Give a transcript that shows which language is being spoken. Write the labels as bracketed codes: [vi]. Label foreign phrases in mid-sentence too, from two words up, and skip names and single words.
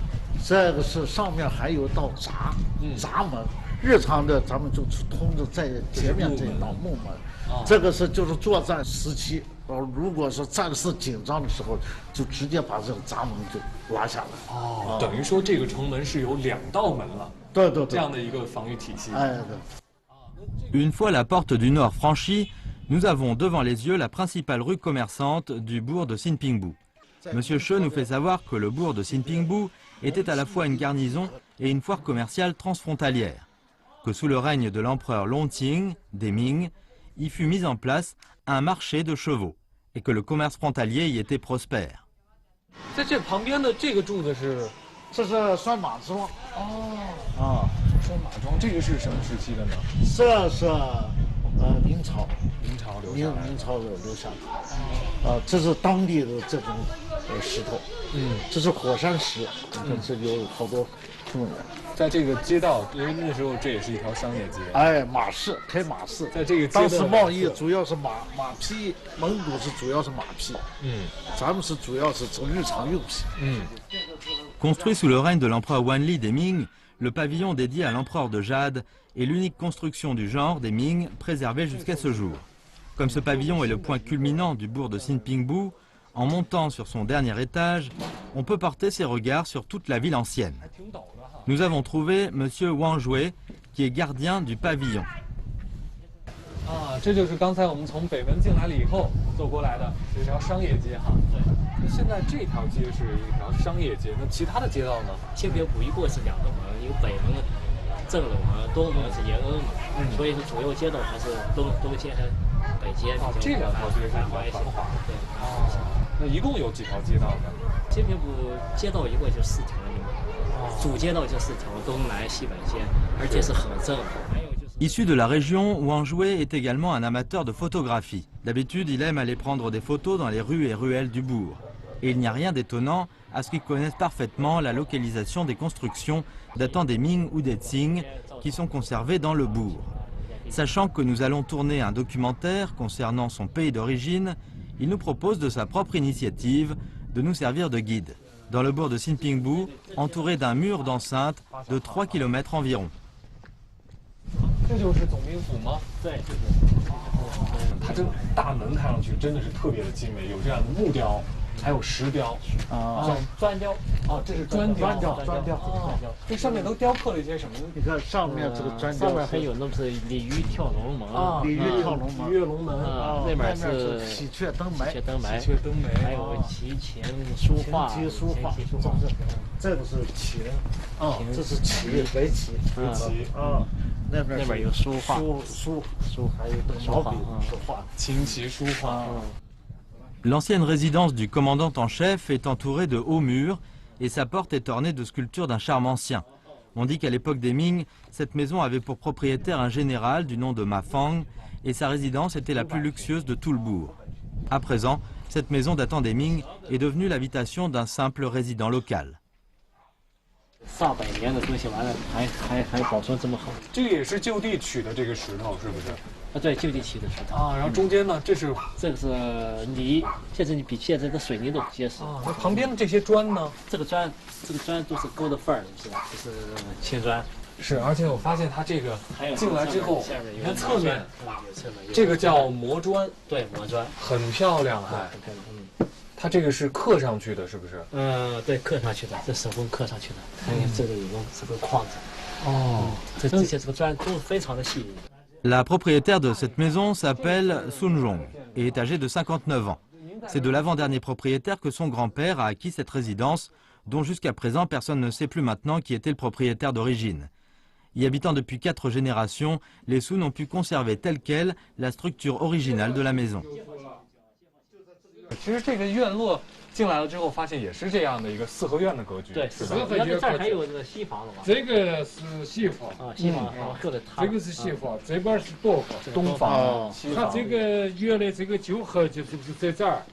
[zh] 这个是上面还有一道闸门，日常的咱们就通着在前面这一道木门，这个是就是作战时期。如果是战事紧张的时候，就直接把这个闸门就拉下来。等于说这个城门是有2道门了。对，这样的一个防御体系。 [fr] Une fois la porte du nord franchie, nous avons devant les yeux la principale rue commerçante du bourg de Sinpingbu. Monsieur Che nous fait savoir que le bourg de Sinpingbu était à la fois une garnison et une foire commerciale transfrontalière, que sous le règne de l'empereur Longqing des Ming, y fut mis en place un marché de chevaux et que le commerce frontalier y était prospère. [zh] 在这旁边的这个柱子是，这是拴马桩。拴马桩，这个是什么时期的呢？这是明朝留下的。这是当地的这种石头。这是火山石。你看这有好多出来。在这个街道，因为那时候这也是一条商业街。马市开马市，在这个当时贸易主要是马匹，蒙古是主要是马匹，咱们是主要是日常用品。 [fr] Construit sous le règne de l'empereur Wanli des Ming, le pavillon dédié à l'empereur de Jade est l'unique construction du genre des Ming préservée jusqu'à ce jour. Comme ce pavillon est le point culminant du bourg de Sinpingbu, en montant sur son dernier étage, on peut porter ses regards sur toute la ville ancienne. Nous avons trouvé Monsieur Wang Jue, qui est gardien du pavillon. [zh] 这就是刚才我们从北门进来了以后走过来的这条商业街哈。对。那现在这条街是一条商业街，那其他的街道呢？新平堡一共是2个门，一个北门、正楼门，东门是延安门，所以是主要街道还是东街和北街。这2条街是比较繁华。对。那一共有几条街道呢？新平堡街道一共就4条，主街道就4条，东南西北街，而且是很正。 [fr] Issu de la région, Wang Jue est également un amateur de photographie. D'habitude, il aime aller prendre des photos dans les rues et ruelles du bourg. Et il n'y a rien d'étonnant à ce qu'il connaisse parfaitement la localisation des constructions datant des Ming ou des Qing qui sont conservées dans le bourg. Sachant que nous allons tourner un documentaire concernant son pays d'origine, il nous propose de sa propre initiative de nous servir de guide. Dans le bourg de Sinpingbu, entouré d'un mur d'enceinte de 3 km environ. [zh] 这就是总兵府吗？对，就是。它这大门看上去真的是特别的精美，有这样的木雕，还有石雕，砖雕。这是砖雕。这上面都雕刻了一些什么？你看上面这个砖雕，上面还有那是鲤鱼跳龙门鲤鱼跳龙门，鱼跃龙门那边是喜鹊登梅，还有齐琴书画，这个是琴，这是棋，围棋，那边有书画，还有毛笔书画，琴棋书画。 [fr] L'ancienne résidence du commandant en chef est entourée de hauts murs et sa porte est ornée de sculptures d'un charme ancien. On dit qu'à l'époque des Ming, cette maison avait pour propriétaire un général du nom de Ma Fang et sa résidence était la plus luxueuse de tout le bourg. À présent, cette maison datant des Ming est devenue l'habitation d'un simple résident local. [zh] 上百年的东西完了还保存这么好，这个也是就地取的这个石头，是不是？对，就地取的石头。然后中间呢，这个是泥，现在你比现在的水泥都结实。那旁边的这些砖呢？这个砖都是勾的缝儿，是吧？就是青砖。是，而且我发现它这个还有进来之后，下面有你看侧面，有侧面，这个叫磨砖，对磨砖，很漂亮还。很漂亮。它这个是刻上去的，是不是？对，刻上去的，这手工刻上去的。还有这个有个这个框子。哦，这些这个砖都非常的细腻。 [fr] La propriétaire de cette maison s'appelle Sun Rong et est âgée de 59 ans. C'est de l'avant-dernier propriétaire que son grand-père a acquis cette résidence, dont jusqu'à présent personne ne sait plus maintenant qui était le propriétaire d'origine. Y habitant depuis 4 générations, les Sun ont pu conserver telle quelle la structure originale de la maison. [zh] 其实这个院落进来了之后，发现也是这样的一个四合院的格局，对，是吧？原来这儿还有那个西房子吧？这个是西房啊，西房或者这个是西房，这边是东房。东房，它这个原来这个旧河就是在这儿。